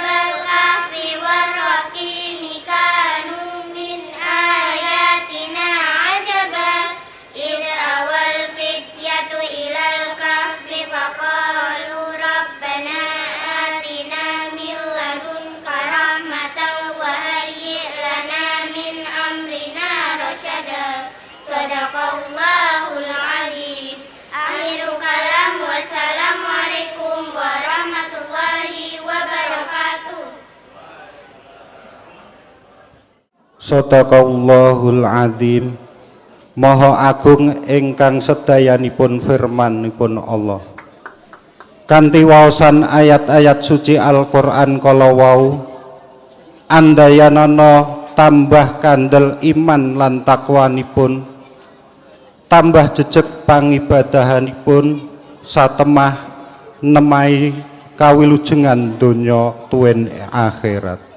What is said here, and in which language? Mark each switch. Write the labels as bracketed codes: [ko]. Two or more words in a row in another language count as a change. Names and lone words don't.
[ar] الكهف والرقيم كانوا من آياتنا عجبا إذ أوى الفتية إلى الكهف فقالوا ربنا آتنا من لدنك رحمة وهيئ لنا من أمرنا رشدا صدق الله العظيم. آخر الكلام، والسلام عليكم ورحمة الله وبركاته. صدق الله العظيم. [jv] Maha agung ingkang sedayanipun firmanipun Allah. Kanthi waosan ayat-ayat suci Al-Qur'an kala wau andayanana tambah kandel iman lan takwanipun, tambah jejeg pangibadahanipun satemah nemai kawilujengan donya tuwin akhirat.